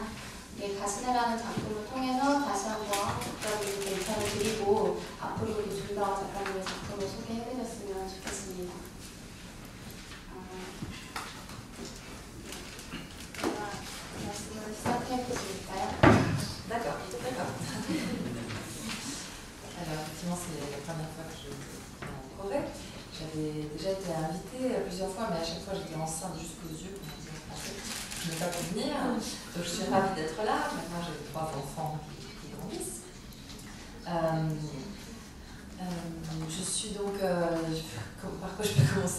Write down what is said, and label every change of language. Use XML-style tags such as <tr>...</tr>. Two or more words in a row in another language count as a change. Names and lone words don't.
<ko>네, 가시네라는 작품을 통해서 다시 한번 작가님께 인사를 드리고 앞으로도 좀 더 작가님의 작품을 소개해드렸으면 좋겠습니다. 제가 말씀을 시작해보실까요?</ko> <fr>D'accord, d'accord. Alors, effectivement, c'est la première fois que je viens en Corée. J'avais déjà été invitée plusieurs fois, mais à chaque fois j'étais enceinte jusqu'aux yeux, pour dire en français. Je n'ai pas pu venir, donc je suis ravie d'être là. Maintenant, j'ai 3 enfants qui grandissent. Je suis donc, par quoi je peux commencer?</fr>